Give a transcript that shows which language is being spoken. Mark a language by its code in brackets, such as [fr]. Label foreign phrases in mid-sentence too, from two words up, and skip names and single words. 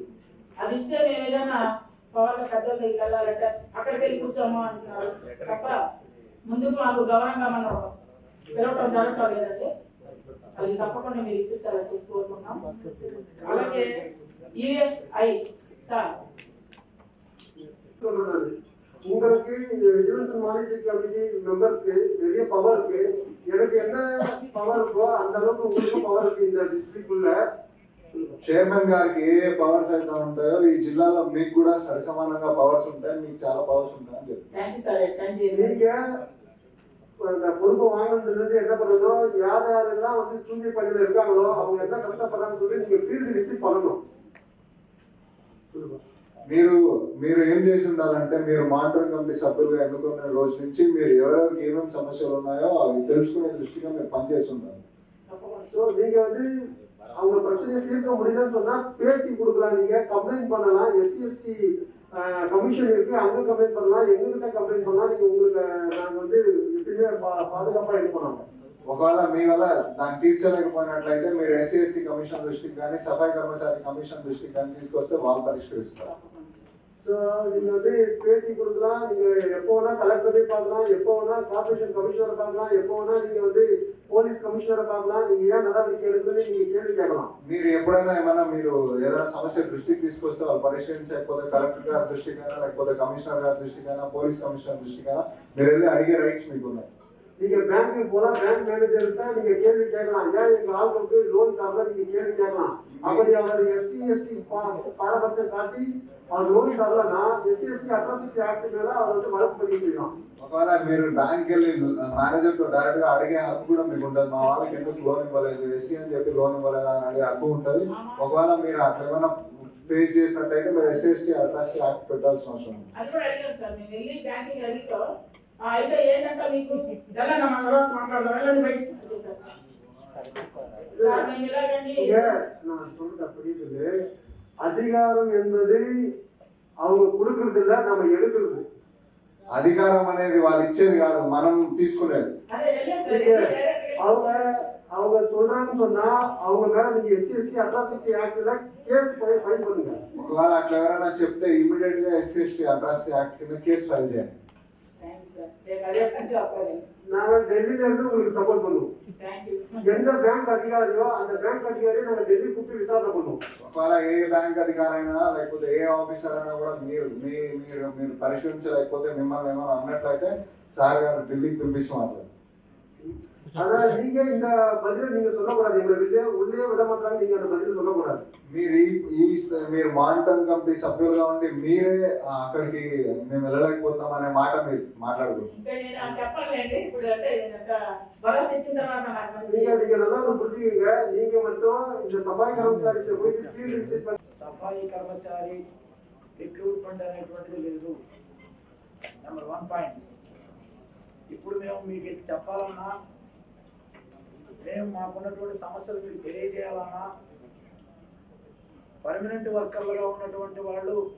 [te] అది ఇస్తే మేము ఏదైనా పవర్ల పెద్దల దగ్గరికి వెళ్ళాలంటే అక్కడికి వెళ్ళి కూర్చోము అంటున్నారు తప్ప ముందుకు మాకు గౌరవంగా మనం పిలవటం జరగటం లేదండి. అది తప్పకుండా మీరు ఇప్పించాలని చెప్పి కోరుకుంటున్నాం. అలాగే యుఎస్ఐ సార్ [ta] உங்களுக்கு [en] vigilance monitoring committee members [ta] நிறைய பவர் இருக்கு. எனக்கு என்ன பவர் இருக்கோ அந்த அளவுக்கு உங்களுக்கு பவர் இருக்கு இந்த డిస్ట్రిక్ట్ உள்ள. [te] చైర్మన్ గారికి ఏ పవర్స్ అయితే ఉంటాయో ఈ జిల్లాలో మీకు కూడా సరిసమానంగా పవర్స్ ఉంటాయి, మీకు చాలా పవర్స్ ఉంటాయని చెప్పి [ta] நீங்க அந்த பொறுப்பை வாங்கினதுல இருந்து என்ன பண்ணணும், யார் யாரெல்லாம் வந்து தூய்மை பணியில இருக்காங்களோ அவங்க என்ன கஷ்டப்படுறாங்கன்னு சொல்லி நீங்க [en] field visit [ta] பண்ணணும். [te] మీరు ఏం చేసి ఉండాలంటే మీరు [en] monitoring committee [te] సభ్యులుగా ఎన్నుకున్న రోజు నుంచి మీరు ఎవరెవరికి ఏమేమి సమస్యలు ఉన్నాయో అవి తెలుసుకునే దృష్టిగా మీరు పనిచేసి ఉండాలి. [ta] ஸோ நீங்க வந்து அவங்க பிரச்சனையை தீர்க்க முடியலன்னு சொன்னா பேட்டி கொடுக்கலாம், நீங்க கம்ப்ளைண்ட் பண்ணலாம். [en] SC ST commission [ta] இருக்கு, அங்க கம்ப்ளைண்ட் பண்ணலாம், எங்ககிட்ட கம்ப்ளைண்ட் பண்ணலாம். நீங்க உங்களுக்கு நாங்க வந்து எப்பயுமே பாதுகாப்பா இது பண்ணலாம். [te] ఒకవేళ మీ వల్ల దాన్ని తీర్చలేకపోయినట్లయితే మీరు [en] SC commission [te] దృష్టికి కానీ సఫాయి కర్మచారి కమిషన్ దృష్టికి కానీ తీసుకొస్తే వాళ్ళు పరిష్కరిస్తారు. [ta] ஸோ நீங்க வந்து பேட்டி கொடுக்கலாம், நீங்க எப்போ வேணா கலெக்டர் போய் பார்க்கலாம், எப்போ வேணா [en] corporation commissioner [ta] பார்க்கலாம், எப்போ வேணா நீங்க வந்து [en] police commissioner [ta] பார்க்கலாம். நீங்க ஏன் நடவடிக்கை எடுக்கணும்னு நீங்க கேள்வி கேட்கலாம். [te] మీరు ఎప్పుడైనా మీరు ఏదైనా సమస్య దృష్టికి తీసుకొస్తే వాళ్ళు పరిష్కరించకపోతే కలెక్టర్ గారి దృష్టికైనా లేకపోతే కమిషనర్ గారి దృష్టికైనా [en] police commissioner [te] దృష్టికైనా మీరు వెళ్ళి అడిగే రైట్స్ మీకు ఉన్నాయి. [ta] நீங்க பேங்க்கு போனா [en] bank manager [ta] நீங்க கேள்வி கேட்கலாம். ஏன் எங்க ஆளுக்கு லோன் தரல நீங்க கேள்வி கேட்கலாம். அப்படி அவர் [en] SC ST [ta] பாரபட்சம் காட்டி அவர் லோன் தரலன்னா எஸ்சி எஸ்டி அட்ராசிட்டி ஆக்ட் மேல அவர் வந்து வழக்கு பதிவு செய்யலாம். [te] ఒకవేళ మీరు బ్యాంక్ వెళ్ళి మేనేజర్ తో డైరెక్ట్ గా అడిగే హక్కు కూడా మీకు ఉంటుంది. మా వాళ్ళకి ఎందుకు లోన్ ఇవ్వలేదు, ఎస్సీ అని చెప్పి లోన్ ఇవ్వలేదు అని అడిగే హక్కు ఉంటుంది. ఒకవేళ మీరు అట్లా ఏమైనా ఫేస్ చేసినట్టయితే మీరు ఎస్సీ ఎస్టీ అట్రాసిటీ యాక్ట్ పెట్టాల్సిన అవసరం ఉంది. అది కూడా అడిగాం సార్, మేము వెళ్ళి బ్యాంకింగ్ అడిగితో అయితే ఏంటంటే మీకు తెలంగాణ మన తర్వాత మాట్లాడదాం వెళ్ళండి బయటికి సార్ మేము ఇలాగండి. [ta] நான் சொல்றது அப்படி இருக்குது. அதிகாரம் என்பது அவங்க கொடுக்கறது இல்ல, நம்ம எடுக்கிறது. [te] అధికారం అనేది వాళ్ళు ఇచ్చేది కాదు, మనం తీసుకునేది. [ta] அவங்க சொல்றாங்கன்னு சொன்னா அவங்க மேல நீங்க [en] SC ST Atrocity Act case file [ta] பண்ணுங்க. [te] ఒకవేళ అట్లా ఎవరైనా చెప్తే ఇమీడియట్ గా ఎస్సీ ఎస్టీ అట్రాసిటీ యాక్ట్ కింద కేసు ఫైల్ చేయండి. [ta] நாங்க டெல்லியில இருந்து உங்களுக்கு சப்போர்ட் பண்ணுவோம். எந்த பேங்க் அதிகாரியோ அந்த பேங்க் அதிகாரியை நாங்க டெல்லி கூப்பிட்டு விசாரணை பண்ணுவோம். [te] ఒకవేళ ఏ బ్యాంక్ అధికారి అయినా లేకపోతే ఏ ఆఫీసర్ అయినా కూడా మీరు పరిశీలించలేకపోతే మిమ్మల్ని ఏమైనా అన్నట్లయితే సార్ గారు ఢిల్లీకి పిలిపించి మాట్లాడు. [ta] ஆனா நீங்க இந்த பதில நீங்க சொல்லக்கூடாது. எங்களை உள்ளே விட மாட்டாங்க. நீங்க அந்த பதில சொல்லக்கூடாது. [te] మీరు [en] monitoring committee [te] సభ్యులుగా ఉండి మీరే అక్కడికి మేము వెళ్ళలేకపోతున్నాం అనే మాట మీరు మాట్లాడకూడదు. [ta] நீங்க நல்லா புரிஞ்சுக்கீங்க. நீங்க மட்டும் இந்த சபாய் கர்மచారి போயிட்டு [en] field visit [ta] பண்ணி [te] సఫాయి కర్మచారి రిక్రూట్మెంట్ అనేటువంటిది లేదు. [en] number 1 point. [te] ఇప్పుడు మేము మీకు చెప్పాలన్నా, మేము మాకున్నటువంటి సమస్యలు మీకు తెలియజేయాలన్నా, [en] permanent workers [te] ఉన్నటువంటి వాళ్ళు